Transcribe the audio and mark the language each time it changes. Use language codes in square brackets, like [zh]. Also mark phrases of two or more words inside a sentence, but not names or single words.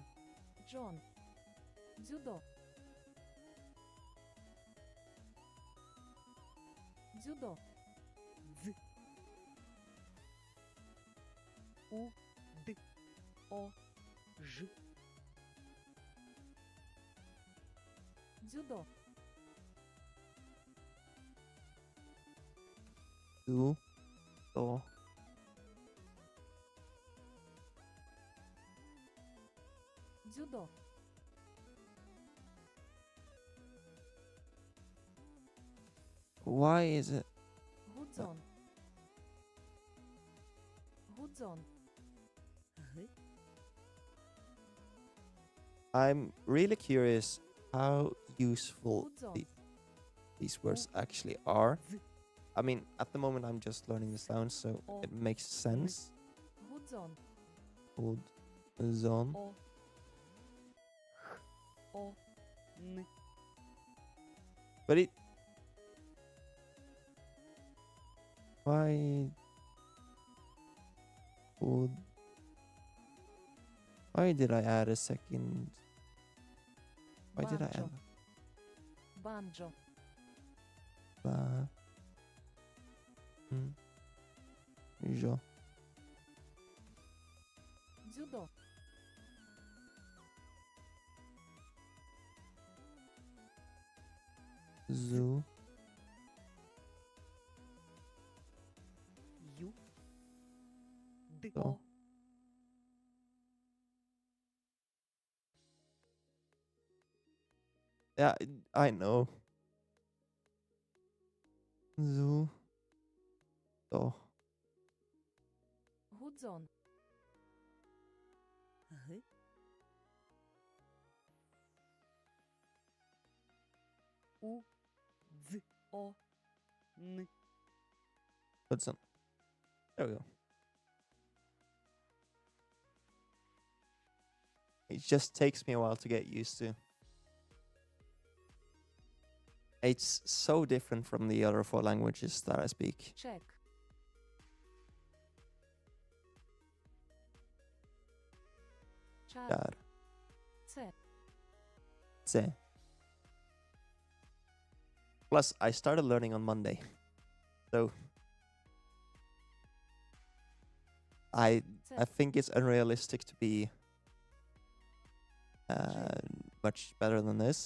[uk] Джон. Дзюдо. Дзюдо. Дз. У. Д. О. Ж. Дзюдо. [en] Du. Do. [uk] Дзюдо. [en] Why is it? [uk] Гудзон. Гудзон. Г. [en] I'm really curious how useful [uk] Гудзон. [en] these words actually are. [uk] З. [en] I mean, at the moment I'm just learning the sounds, so Oh. it makes sense. [uk] Гудзон. [en] Hold zone. [uk] О. Х. О. Н. [en] But it. Why would. Why did I add a second? Why did I add [uk] Банджо. [en] ba? Jo. [uk] Дзюдо. [en] Zoo. [uk] Ю. Д. До. О. [en] Yeah, I know. Zoo. Do. [uk] Гудзон. Г. У. Дз. О. Н. [en] Hudson. There we go. It just takes me a while to get used to. It's so different from the other 4 languages that I speak. [uk] Чек. Чар. [en] Char. [uk] Це. [en] Tse. Plus, I started learning on Monday. So I [uk] Це. [en] think it's unrealistic to be much better than this,